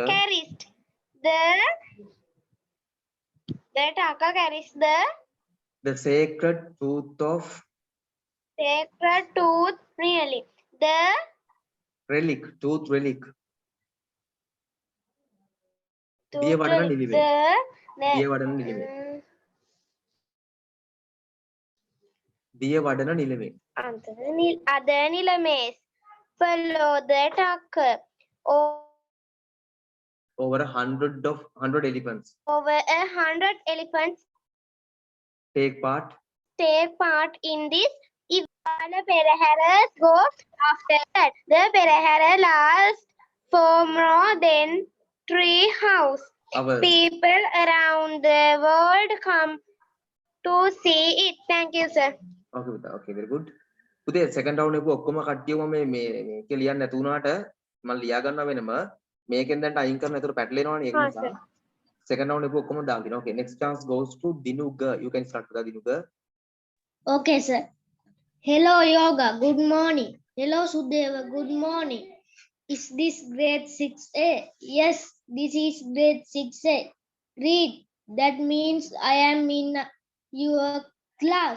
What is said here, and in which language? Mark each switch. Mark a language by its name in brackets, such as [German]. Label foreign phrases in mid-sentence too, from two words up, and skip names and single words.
[English] carries the Tucker carries The sacred truth of sacred tooth really. The relic. Tooth relic. tooth Diya vadana relic. nilive. The Diya vadana nilive. Diya vadana nilive. other Nilames follow the Tucker. Over 100 elephants Over 100 elephants take part. in this event. The Peraharas go after that. The Perahara lasts for more than 3 hours. Hours. People around the world come to see it. Thank you, sir. Okay, Buddha. Okay, very good. [Sinhala] පුතේ [English] second round [Sinhala] එක ඔක්කොම කට්ටියම මේ මේක ලියන්න නැතු වුණාට මම ලියා ගන්නවා වෙනම මේකෙන් දැන් අයින් කරන. ඒතර පැටලෙනවනේ ඒක හා, නිසා. [English] sir. Second round [Sinhala] එක ඔක්කොම දාලා දිනවා. [English] Okay, next chance goes to Dinuga. You can start with Dinuga. Okay, sir. Hello, Yoga. Good morning. Hello, Sudeva. Good morning. Is this grade 6A? Yes, this is grade 6A. Read. That means I am in your class.